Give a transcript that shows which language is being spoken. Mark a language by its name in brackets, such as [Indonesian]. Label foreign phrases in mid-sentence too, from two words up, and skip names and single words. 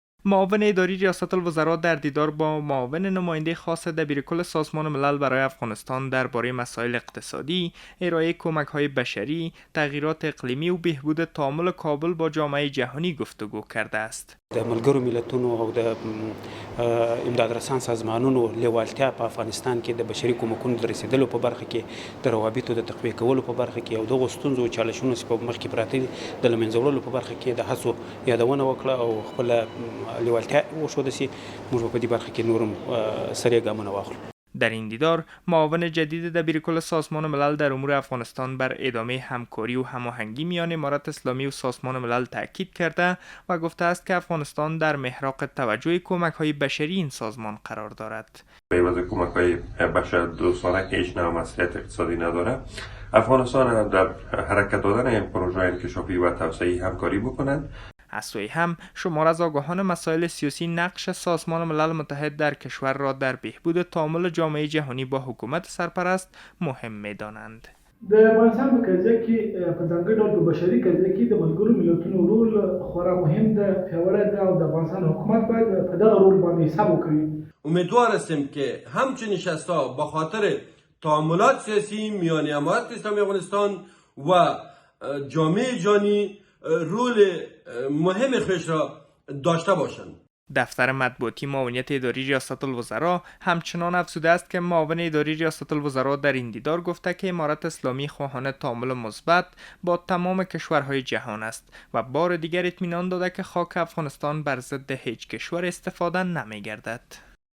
[Persian] معاون اداری ریاست الوزراء در دیدار با معاون نماینده خاص دبیرکل سازمان ملل برای افغانستان درباره مسائل اقتصادی، ارائه کمک‌های بشری، تغییرات اقلیمی و بهبود تعامل کابل با جامعه جهانی گفتگو کرده است. [Pashto] د ملګرو ملتونو او د امداد رسان سازمانونو لیوالتیا په افغانستان کې د بشري کومکونو د رسیدلو په برخه کې د روابطو د تقویه کولو په برخه کې او د غوښتنو چالشونو چې په مخ کې پراته دي د لمنځه وړلو په برخه کې د هڅو یادونه وکړه او خپل لیوالتیا وښوده چې موږ په دې برخه کې نورم سریع ګامونه واخلو. [Persian] در این دیدار معاون جدید دبیرکل سازمان ملل در امور افغانستان بر ادامه همکاری و هماهنگی میان امارت اسلامی و سازمان ملل تاکید کرده و گفته است که افغانستان در محراق توجه کمک‌های بشری این سازمان قرار دارد. به واسه کمک‌های بشر دوستانه که هیچ نوع مسئولیت اقتصادی نداره، افغانستان در حرکت دادن این پروژه انکشافی و توسعه همکاری بکنند. از سوی هم شمار از آگاهان مسائل سیاسی نقش سازمان ملل متحد در کشور را در بهبود تعامل جامعه جهانی با حکومت سرپرست مهم می‌دانند. [Pashto] د افغانستان په قضیه کې په ځانګړي ډول په بشري قضیه کې د ملګرو ملتونو رول خورا مهم ده، پیاوړی ده او د افغانستان حکومت باید په دغه رول باندې حساب وکړي. [Persian] امیدوار هستیم که همچنین نشست‌ها با خاطر تعاملات سیاسی میان امارت اسلامی افغانستان و جامعه جهانی رول مهم خودش را داشته باشند. دفتر مطبوعاتی معاونیت اداری ریاست الوزراء همچنان افزوده است که معاون اداری ریاست الوزراء در این دیدار گفته که امارت اسلامی خواهان تعامل مثبت با تمام کشورهای جهان است و بار دیگر اطمینان داده که خاک افغانستان بر ضد هیچ کشور استفاده نمی‌گردد.